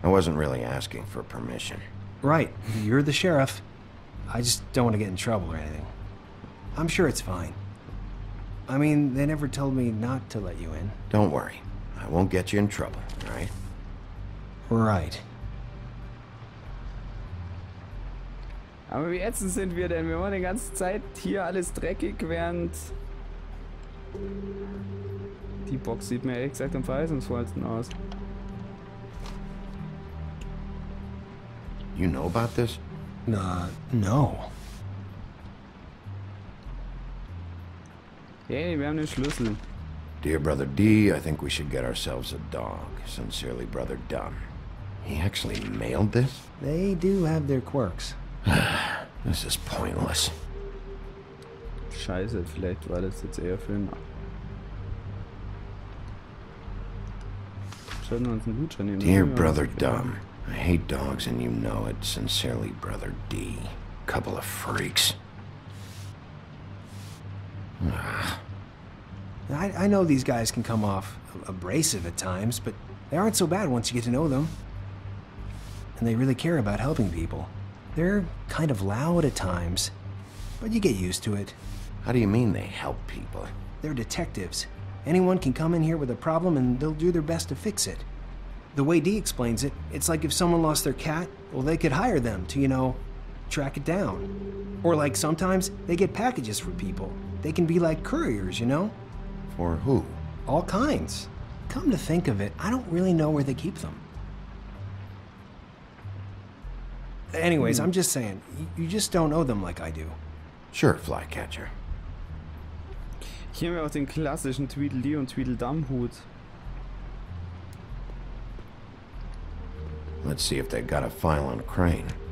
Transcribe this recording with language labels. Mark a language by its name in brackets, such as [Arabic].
[English] I wasn't really asking for permission. Right, you're the sheriff. I just don't want to get in trouble or anything. I'm sure it's fine. I mean, they never told me not to let you in. Don't worry. I won't get you in trouble, all right? Right. [German] Aber wie ätzend sind wir denn? Wir waren die ganze Zeit hier alles dreckig, während... Die Box sieht mir ehrlich gesagt am verheißungsvollsten aus. [English] You know about this? No. [German] Hey, wir haben den Schlüssel. [English] Dear Brother D, I think we should get ourselves a dog. Sincerely, Brother Dumb. He actually mailed this? They do have their quirks. This is pointless. [German] Scheiße, vielleicht war das jetzt eher für einen... Sollten wir uns einen Gutschein nehmen? [English] Dear Brother Dumb, I hate dogs and you know it. Sincerely, Brother D. Couple of freaks. I know these guys can come off abrasive at times, but they aren't so bad once you get to know them. And they really care about helping people. They're kind of loud at times, but you get used to it. How do you mean they help people? They're detectives. Anyone can come in here with a problem and they'll do their best to fix it. The way Dee explains it, it's like if someone lost their cat, well, they could hire them to, you know, track it down. Or like sometimes they get packages for people. They can be like couriers, you know? For who? All kinds. Come to think of it, I don't really know where they keep them. Anyways, I'm just saying, you just don't know them like I do. Sure, Flycatcher. [German] Hier haben wir auch den klassischen Tweedledee und Tweedledum-Hut. [English] Let's see if they got a file on Crane.